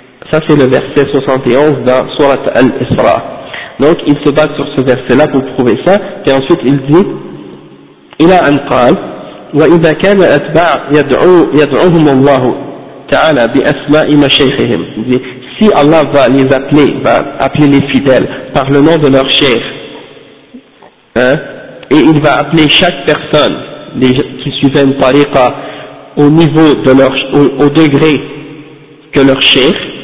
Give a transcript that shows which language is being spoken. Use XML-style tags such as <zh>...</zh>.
<fr>Ça c'est le verset 71 dans sourate Al-Isra. Donc il se base sur ce verset là pour prouver ça. Et ensuite il dit:</fr> <ar>إلى أن قال وإذا كان الأتباع يدعوهم الله تعالى بأسماء مشايخهم.</ar> <fr>Si Allah va les appeler, va appeler les fidèles par le nom de leur chef, hein, et il va appeler chaque personne qui suivait une tariqa au niveau de leur, au degré que leur chef</fr>